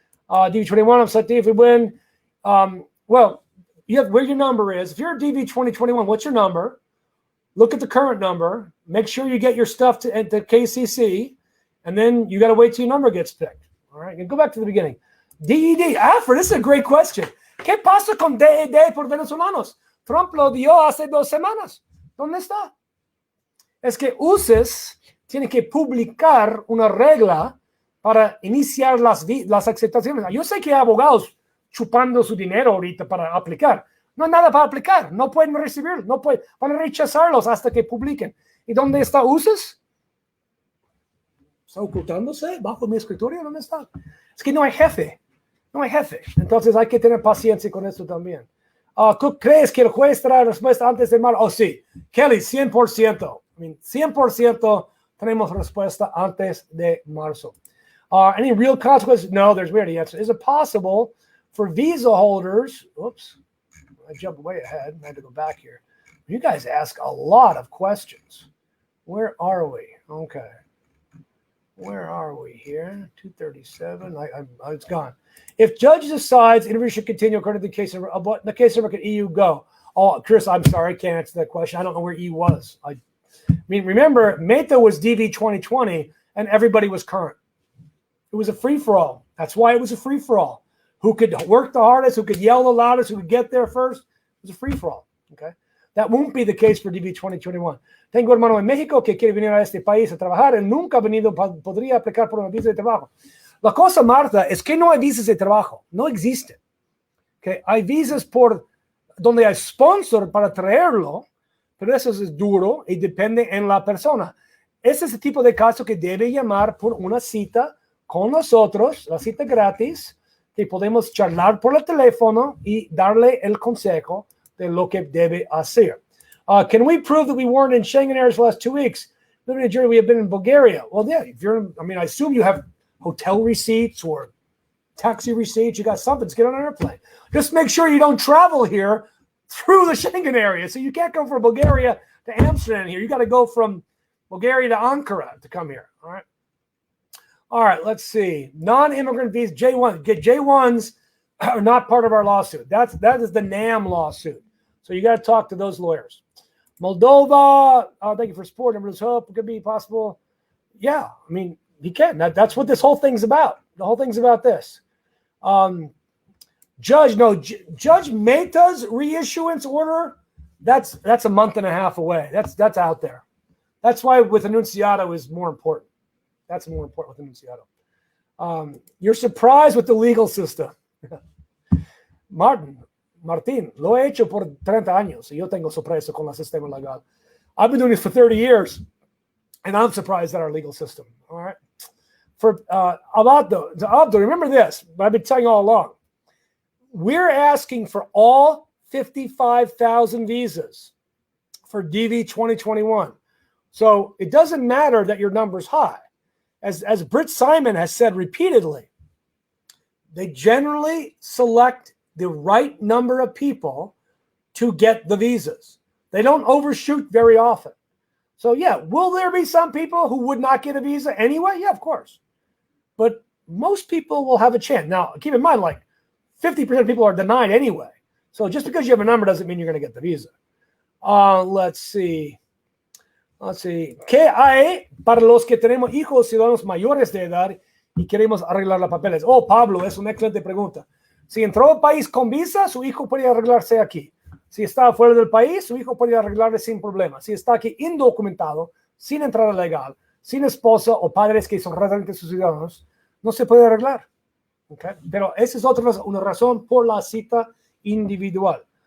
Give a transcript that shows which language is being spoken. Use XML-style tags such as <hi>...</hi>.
<en>DV21, I'm set if we win. Well, you have where your number is. If you're a DV 2021, what's your number? Look at the current number. Make sure you get your stuff to KCC, and then you got to wait till your number gets picked. All right. And go back to the beginning. DED. Alfred, this is a great question.</en> <es>¿Qué pasa con DED por venezolanos? Trump lo dio hace 2 semanas. ¿Dónde está? Es que UCES tiene que publicar una regla para iniciar las aceptaciones. Yo sé que hay abogados chupando su dinero ahorita para aplicar. No hay nada para aplicar. No pueden recibirlo. Van a rechazarlos hasta que publiquen. ¿Y dónde está UCES? ¿Está ocultándose bajo mi escritorio? ¿Dónde está? Es que no hay jefe. No hay jefe. Entonces hay que tener paciencia con esto también. ¿Tú crees que el juez trae respuesta antes de marzo? Oh, sí. Kelly, 100%. 100% tenemos respuesta antes de marzo.</es> <en>Any real consequences? No, there's weird answer. Is it possible for visa holders? Oops, I jumped way ahead. I had to go back here. You guys ask a lot of questions. Where are we? Okay. Where are we here? 237. It's gone. If judge decides interview should continue according to the case of the case of EU, go. Oh, Chris, I'm sorry, I can't answer that question. I don't know where E was. I mean, remember, Mehta was DV 2020, and everybody was current. It was a free-for-all. That's why it was a free-for-all. Who could work the hardest, who could yell the loudest, who could get there first. It was a free-for-all. Okay? That won't be the case for DV 2021.</en> <es>Tengo hermano en México que quiere venir a este país a trabajar. Él nunca ha venido, podría aplicar por una visa de trabajo. La cosa, Marta, es que no hay visas de trabajo. No existen. Okay? Hay visas por donde hay sponsor para traerlo, pero eso es duro y depende en la persona. Ese es el tipo de caso que debe llamar por una cita con nosotros, la cita gratis, que podemos charlar por el teléfono y darle el consejo de lo que debe hacer.</es> <en>Can we prove that we weren't in Schengen areas the last 2 weeks? Living in Nigeria, we have been in Bulgaria. Well, yeah, I assume you have hotel receipts or taxi receipts. You got something to get on an airplane. Just make sure you don't travel here through the Schengen area. So you can't go from Bulgaria to Amsterdam here. You got to go from Bulgaria to Ankara to come here. All right, let's see. Non-immigrant visas, J1. J1s are not part of our lawsuit. That is the NAM lawsuit. So you got to talk to those lawyers. Moldova, thank you for support. Everyone's hope it could be possible. Yeah, I mean, you can. That's what this whole thing's about. The whole thing's about this. Judge Mehta's reissuance order, that's a month and a half away. That's out there. That's why with Annunciado is more important. That's more important with Annunciado. You're surprised with the legal system.</en> <es>Martín, lo he hecho por 30 años. Y yo tengo sorpresa con el sistema legal.</es> <en>I've been doing this for 30 years, and I'm surprised at our legal system. All right. For Abogado, remember this, but I've been telling you all along. We're asking for all 55,000 visas for DV 2021. So it doesn't matter that your number's high. As Britt Simon has said repeatedly, they generally select the right number of people to get the visas. They don't overshoot very often. So yeah, will there be some people who would not get a visa anyway? Yeah, of course. But most people will have a chance. Now, keep in mind, like 50% of people are denied anyway. So just because you have a number doesn't mean you're going to get the visa. Let's see.</en> <es>¿Qué hay para los que tenemos hijos ciudadanos mayores de edad y queremos arreglar los papeles? Oh, Pablo, es una excelente pregunta. Si entró al país con visa, su hijo puede arreglarse aquí. Si está fuera del país, su hijo puede arreglarse sin problema. Si está aquí indocumentado, sin entrada legal, sin esposa o padres que son residentes ciudadanos, no se puede arreglar. Okay? Pero esa es una razón por la cita individual.</es>